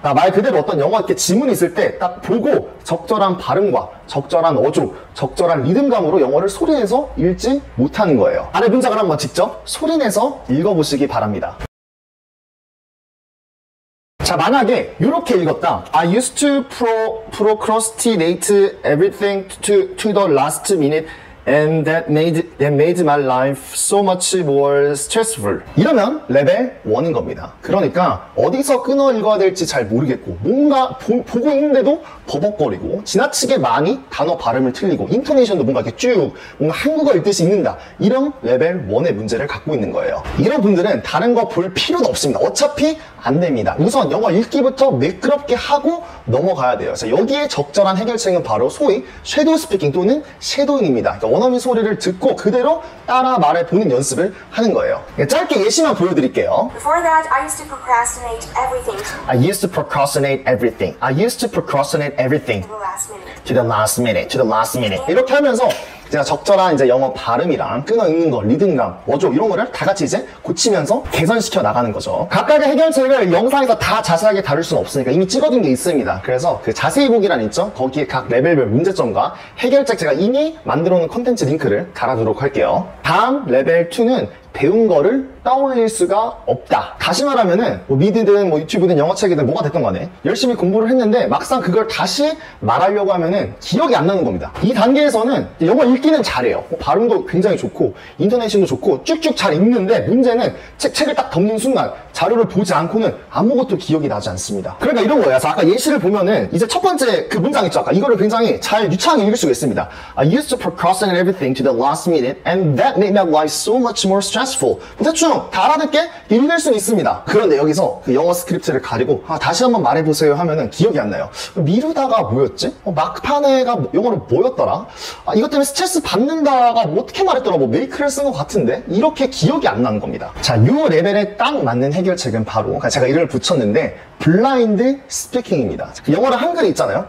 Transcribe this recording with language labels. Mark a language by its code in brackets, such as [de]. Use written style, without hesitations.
[ko] 말 그대로 어떤 영어 이렇게 지문이 있을 때 딱 보고 적절한 발음과 적절한 어조, 적절한 리듬감으로 영어를 소리내서 읽지 못하는 거예요. 아래 문장을 한번 직접 소리내서 읽어보시기 바랍니다. 자, 만약에 이렇게 읽었다. [en] I used to procrastinate everything to the last minute and that made my life so much more stressful. [ko] 이러면 레벨 1인 겁니다. 그러니까 어디서 끊어 읽어야 될지 잘 모르겠고 뭔가 보고 있는데도 버벅거리고 지나치게 많이 단어 발음을 틀리고 인토네이션도 뭔가 이렇게 쭉 뭔가 한국어 읽듯이 읽는다. 이런 레벨 1의 문제를 갖고 있는 거예요. 이런 분들은 다른 거 볼 필요도 없습니다. 어차피 안 됩니다. 우선 영어 읽기부터 매끄럽게 하고 넘어가야 돼요. 자, 여기에 적절한 해결책은 바로 소위 섀도우 스피킹 또는 섀도잉입니다. 그러니까 원어민 소리를 듣고 그대로 따라 말해보는 연습을 하는 거예요. 짧게 예시만 보여드릴게요. [en] Before that, I used to procrastinate everything. I used to procrastinate everything. I used to procrastinate everything. To the last minute. To the last minute. To the last minute. [ko] 이렇게 하면서 제가 적절한 이제 영어 발음이랑 끊어 읽는 거, 리듬감, 어조 이런 거를 다 같이 이제 고치면서 개선시켜 나가는 거죠. 각각의 해결책을 영상에서 다 자세하게 다룰 수는 없으니까 이미 찍어둔 게 있습니다. 그래서 그 자세히 보기란 있죠? 거기에 각 레벨별 문제점과 해결책 제가 이미 만들어 놓은 컨텐츠 링크를 달아두도록 할게요. 다음 레벨 2는 배운 거를 떠올릴 수가 없다. 다시 말하면은 뭐 미드든 뭐 유튜브든 영어책이든 뭐가 됐던 간에 열심히 공부를 했는데 막상 그걸 다시 말하려고 하면은 기억이 안 나는 겁니다. 이 단계에서는 영어 읽기는 잘해요. 발음도 굉장히 좋고 인토네이션도 좋고 쭉쭉 잘 읽는데 문제는 책을 딱 덮는 순간 자료를 보지 않고는 아무것도 기억이 나지 않습니다. 그러니까 이런 거예요. 그래서 아까 예시를 보면은 이제 첫 번째 그 문장 있죠. 아까 이거를 굉장히 잘 유창하게 읽을 수가 있습니다. [en] I used to procrastinate everything to the last minute and that made my life so much more stressful. [ko] 대충 다 알아듣게 읽을 수는 있습니다. 그런데 여기서 그 영어 스크립트를 가리고 다시 한번 말해보세요 하면은 기억이 안 나요. 미루다가 뭐였지? 막판에가 영어로 뭐였더라? 이것 때문에 스트레스 받는다가 뭐 어떻게 말했더라? 뭐 메이크를 쓴 것 같은데? 이렇게 기억이 안 나는 겁니다. 자, 이 레벨에 딱 맞는 해결책은 바로 제가 이름을 붙였는데 블라인드 스피킹입니다. 영어를 한글이 있잖아요.